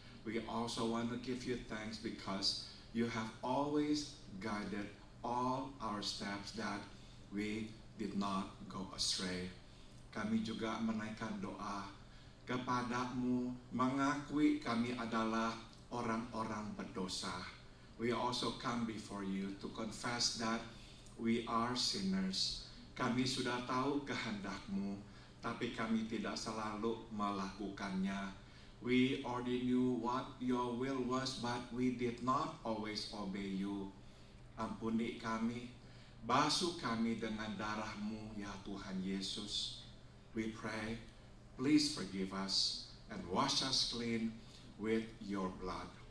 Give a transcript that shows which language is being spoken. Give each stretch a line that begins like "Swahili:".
English: We also want to give you thanks because you have always guided all our steps that we did not go astray.
Indonesian: Kami juga menaikkan doa kepadamu, mengakui kami adalah orang-orang berdosa.
English: We also come before you to confess that we are sinners.
Indonesian: Kami sudah tahu kehendak-Mu, tapi kami tidak selalu melakukannya.
English: We already knew what your will was, but we did not always obey you.
Indonesian: Ampuni kami, basuh kami dengan darah-Mu, ya Tuhan Yesus.
English: We pray, please forgive us and wash us clean with your blood.